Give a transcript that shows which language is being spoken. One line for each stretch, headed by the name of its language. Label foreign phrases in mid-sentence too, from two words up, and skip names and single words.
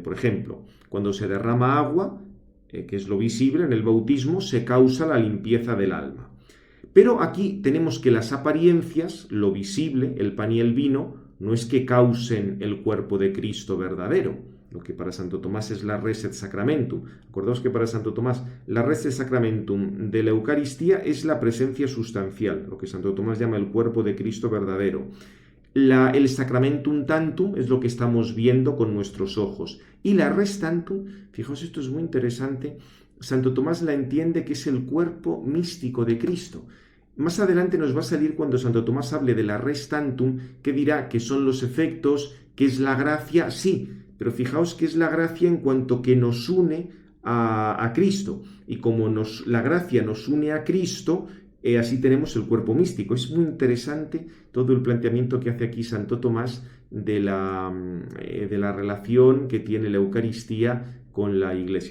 Spanish: Por ejemplo, cuando se derrama agua, que es lo visible, en el bautismo se causa la limpieza del alma. Pero aquí tenemos que las apariencias, lo visible, el pan y el vino, no es que causen el cuerpo de Cristo verdadero, lo que para Santo Tomás es la
Latin: res et sacramentum.
Spanish: Acordaos que para Santo Tomás la
Latin: res et sacramentum
Spanish: de la Eucaristía es la presencia sustancial, lo que Santo Tomás llama el cuerpo de Cristo verdadero. El
Latin: sacramentum tantum
Spanish: es lo que estamos viendo con nuestros ojos. Y la
Latin: res tantum,
Spanish: fijaos, esto es muy interesante, Santo Tomás la entiende que es el cuerpo místico de Cristo. Más adelante nos va a salir cuando Santo Tomás hable de la
Latin: res tantum,
Spanish: que dirá que son los efectos, que es la gracia, sí, pero fijaos que es la gracia en cuanto que nos une a Cristo. Y como la gracia nos une a Cristo, así tenemos el cuerpo místico. Es muy interesante todo el planteamiento que hace aquí Santo Tomás de la relación que tiene la Eucaristía con la Iglesia.